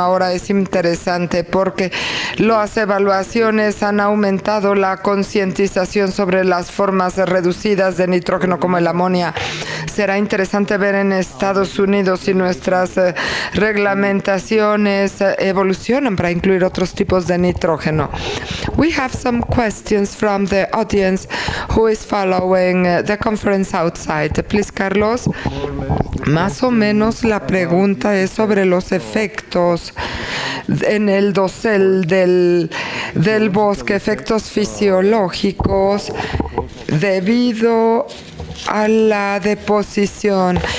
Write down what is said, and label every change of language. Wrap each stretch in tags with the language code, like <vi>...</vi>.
<es>Ahora es interesante porque las evaluaciones han aumentado la concientización sobre las formas reducidas de nitrógeno como el amonio. Será interesante ver en Estados Unidos si nuestras reglamentaciones evolucionan para incluir otros tipos de nitrógeno.</es> <en>We have some questions from the audience who is following the conference outside. Please, Carlos.</en> <es>Más o menos la pregunta es sobre los efectos en el dosel del bosque, efectos fisiológicos debido a la deposición.</es>